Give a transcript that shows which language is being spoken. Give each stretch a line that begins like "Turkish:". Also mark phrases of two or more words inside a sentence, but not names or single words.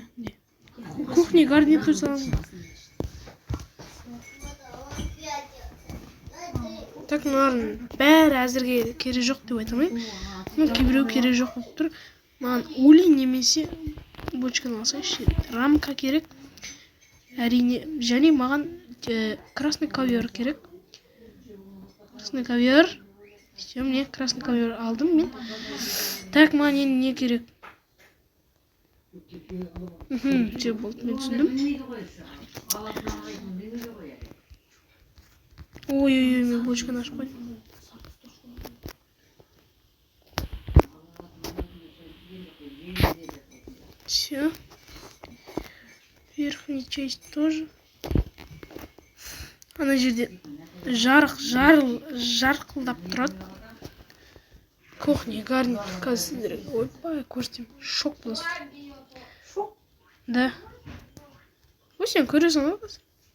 Kazakh: Кухня гарнитур саламын. Так, маған бәрі әзірге керек жоқ деп айтамын. Кейбіреу керек жоқ болып тұр. Маған ули немесе бочканы алсайшы. Рамка керек. Әрине, және маған
Russian: красный ковер
Kazakh: керек.
Russian: Красный ковер. Все, мне красный ковер
Kazakh: алдым мен. Так, маған енді не керек? Все болды, мен түсіндім. Ой, мен бочканы ашып қойдым. Все.
Russian: Верхняя часть тоже.
Kazakh: Ана жерде жарқылдап тұрады.
Russian: Кухня, гарнитур.
Kazakh: Қазір сіздерге ойбай көрсетем. Шок боласыздар. Шок?
Russian: Да.
Kazakh: Ой, сен көресің ғой қазір.